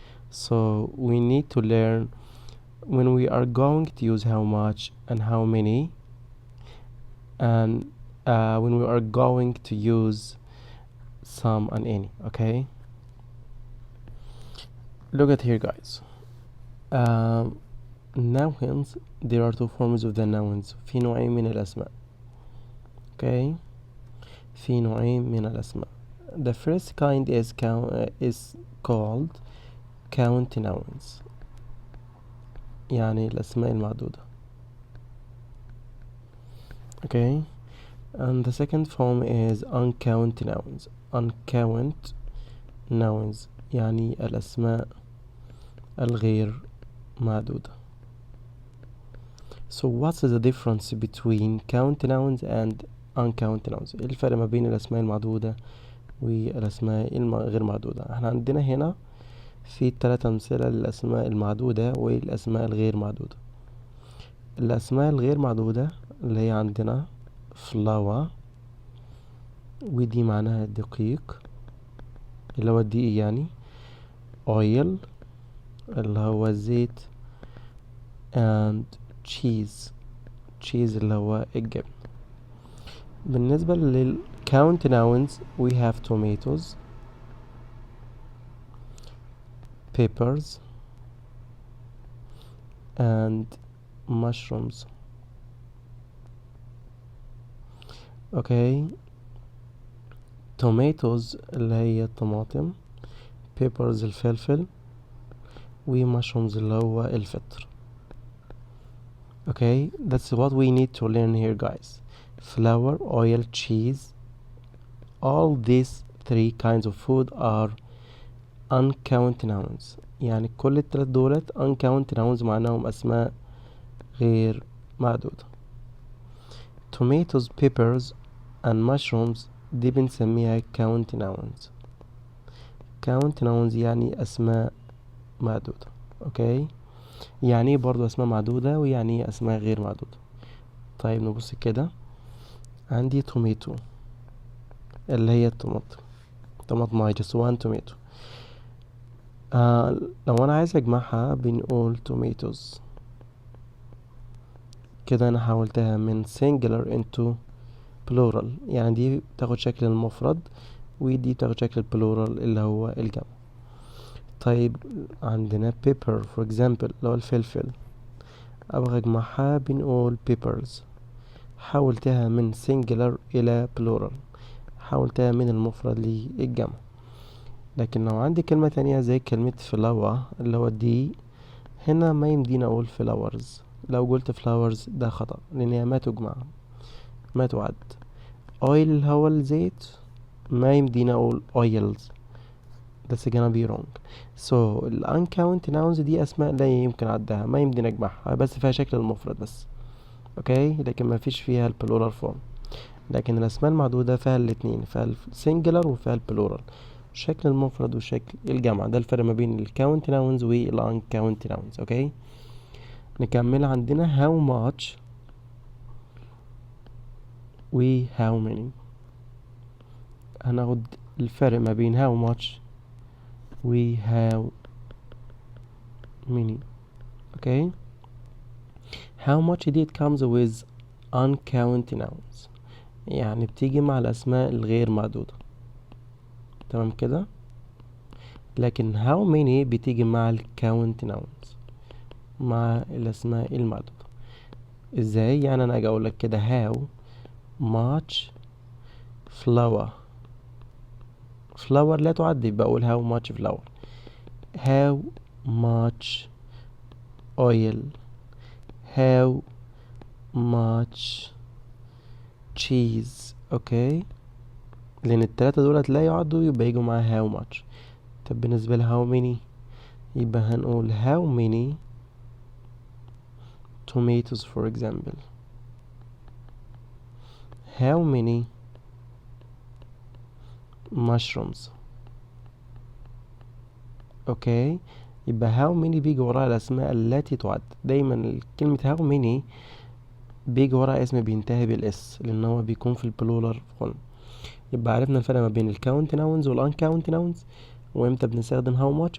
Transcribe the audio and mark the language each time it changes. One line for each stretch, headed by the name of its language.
English: So we need to learn when we are going to use how much and how many, and when we are going to use some and any. Okay, look at here guys. Nouns, there are 2 forms of the nouns.
Arabic: في نوعين من الأسماء. Okay, في نوعين من الأسماء.
English: The first kind is called count nouns,
Arabic: يعني الأسماء المعدودة.
English: Okay, and the second form is uncount nouns.
Arabic: Uncount nouns يعني الأسماء الغير معدودة.
English: So what's the difference between count nouns and uncount nouns؟
Arabic: ايه الفرق ما بين الأسماء المعدودة والأسماء غير معدودة؟ احنا عندنا هنا في 3 أمثلة للأسماء المعدودة والأسماء الغير معدودة. الأسماء الغير معدودة اللي هي عندنا flour، ودي معناها دقيق اللي هو الدقيق يعني، oil اللي هو الزيت، and cheese اللي هو الجبن. بالنسبة
English: للcount nouns we have tomatoes, peppers and mushrooms.
Arabic: Okay, tomatoes اللي هي الطماطم، peppers الفلفل، وmushrooms اللي هو الفطر.
English: Okay, that's what we need to learn here guys. Flour, oil, cheese, all these 3 kinds of food are uncount nouns.
Arabic: يعني كل ال3 دولت uncount nouns معناهم أسماء غير معدودة.
English: Tomatoes, peppers and mushrooms
Arabic: دي بنسميها
English: count nouns.
Arabic: count nouns يعني أسماء معدودة. اوكي، يعني ايه برضو اسماء معدودة ويعني ايه اسماء غير معدودة؟ طيب نبص كده، عندي توميتو اللي هي طماطم
English: just one tomato.
Arabic: لو انا عايز اجمعها بنقول tomatoes. كده انا حولتها من singular into plural، يعني دي بتاخد شكل المفرد ودي بتاخد شكل البلورال اللي هو الجمع. طيب عندنا pepper
English: for example
Arabic: اللي هو الفلفل، أبغى أجمعها بنقول peppers. حولتها من singular إلى plural، حولتها من المفرد للجمع. لكن لو عندي كلمة تانية زي كلمة flower اللي هو دي، هنا ما يمدينا أقول flowers. لو قلت flowers ده خطأ لأنها ما تجمع، ما تعد. oil اللي هو الزيت ما يمدينا أقول oils،
English: that's gonna be wrong.
Arabic: so uncount nouns دي أسماء لا يمكن عدها، ما يمدينا نجمعها، بس فيها شكل المفرد بس. اوكي، لكن ما فيش فيها البلورال فورم. لكن الأسماء المعدودة فيها الاتنين، فيها السنجلر وفيها البلورال، شكل المفرد وشكل الجمع. ده الفرق ما بين الكاونت ناونز والانكاونت ناونز. اوكي، نكمل. عندنا how much و how many. هناخد الفرق ما بين how much و how many. اوكي، how much دي
English: comes with uncounted nouns،
Arabic: يعني بتيجي مع الأسماء الغير معدودة، تمام كده. لكن how many بتيجي مع ال count nouns، مع الأسماء المعدودة. ازاي؟ يعني أنا أجي أقولك كده how much flour، flour لا تعد، بقول how much flour. how much oil، how much cheese. اوكي، لأن التلاتة دولت لا يعدوا، يبقى يجوا مع how much. طب بالنسبة ل how many، يبقى هنقول how many tomatoes
English: for example،
Arabic: how many mushrooms. اوكي، يبقى how many بيجي وراها الأسماء التي تعد. دايما كلمة how many بيجي وراها اسم بينتهي بالاس، لأن هو بيكون في البلورال فورم. يبقى عرفنا الفرق ما بين الكاونت ناونز والانكاونت ناونز، وامتى بنستخدم هاو ماتش.